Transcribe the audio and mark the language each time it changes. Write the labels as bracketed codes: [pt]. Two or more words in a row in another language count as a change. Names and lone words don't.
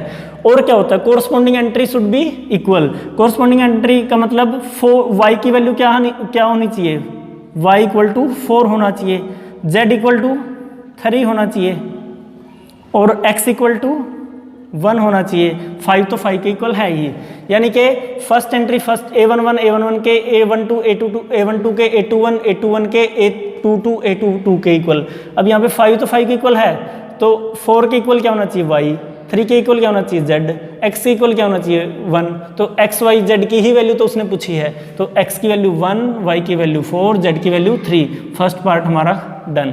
[hi] और क्या होता है, [en] corresponding entry should be equal. corresponding entry [hi] का मतलब वाई की वैल्यू क्या होनी चाहिए, y [en] equal to [hi] 4 होना चाहिए, z [en] equal to [hi] 3 होना चाहिए और x [en] equal to [hi] 1 होना चाहिए। 5 तो 5 के इक्वल है ही, यानी कि [en] first entry first [hi] a11 के a12 a22 a12 के a21 a21 के a22 a22 के इक्वल। अब यहाँ पे 5 तो 5 के इक्वल है, तो 4 के इक्वल क्या होना चाहिए y, 3 के इक्वल क्या होना चाहिए z, x के इक्वल क्या होना चाहिए 1। तो x y z की ही वैल्यू तो उसने पूछी है, तो x की वैल्यू 1, y की वैल्यू 4, z की वैल्यू 3। [en] first part [hi] हमारा डन।